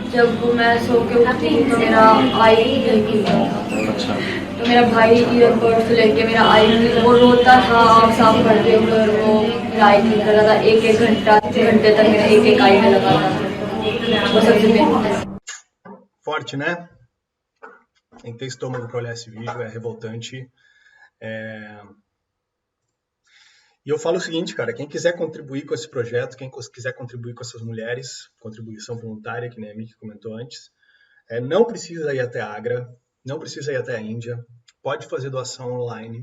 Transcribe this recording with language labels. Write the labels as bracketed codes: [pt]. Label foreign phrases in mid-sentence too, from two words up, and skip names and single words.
[hi] जब मैं सो के उठती थी तो मेरा आई नहीं खुलता था। तो मेरा भाई ईयरबड्स लेके मेरा आई वो रोता था, आँख साफ करते हुए वो मेरा आई ठीक कर रहा था। एक घंटे तक मेरा एक आई में लगा था। वो सबसे मेन [pt] Forte, né? Tem que ter estômago para olhar esse vídeo, é revoltante. E eu falo o seguinte, cara, quem quiser contribuir com esse projeto, quem quiser contribuir com essas mulheres, contribuição voluntária, que nem a Miki comentou antes, não precisa ir até a Agra, não precisa ir até a Índia, pode fazer doação online.